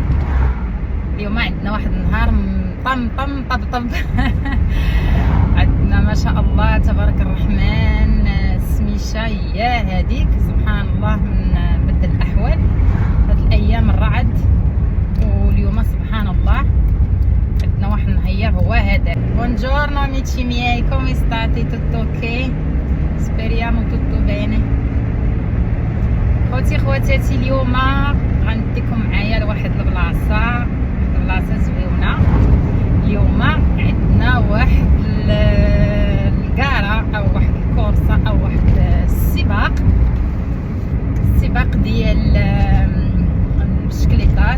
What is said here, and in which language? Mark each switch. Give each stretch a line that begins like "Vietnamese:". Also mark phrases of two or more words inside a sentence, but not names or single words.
Arabic: اليوم عندنا واحد النهار مطمطم طبطب عندنا ما شاء الله تبارك الرحمن، السميشه هي هذيك سبحان الله من بدل الاحوال هاد الايام الرعد. واليوم سبحان الله عندنا واحد النهار هو هذا.
Italian: Buongiorno amici miei, come state? Tutto ok? Speriamo tutto bene.
Arabic: خوتي خواتاتي، اليوم غنديكم معايا لواحد البلاصه زوينه. اليوم عندنا واحد الكاره او واحد الكورسه او واحد السباق ديال البشكليطات.